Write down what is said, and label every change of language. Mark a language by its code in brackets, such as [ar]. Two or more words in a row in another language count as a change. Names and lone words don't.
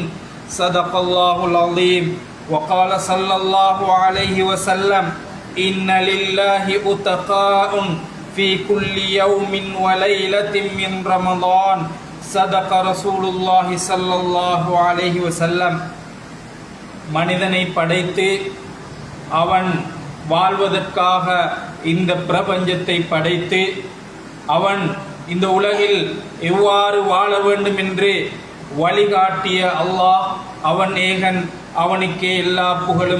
[ar] صدق الله العظيم. وقال صلى الله عليه وسلم إن لله أتقاء في كل يوم وليلة من رمضان. صدق رسول الله صلى الله عليه وسلم. [ta] மனிதனை படைத்து அவன் வாழ்வதற்காக இந்த பிரபஞ்சத்தை படைத்து அவன் இந்த உலகில் எவ்வாறு வாழ வேண்டும் என்று வழிகாட்டிய அல்லாஹ் அவன் ஏகன், அவனுக்கே எல்லா புகழும்.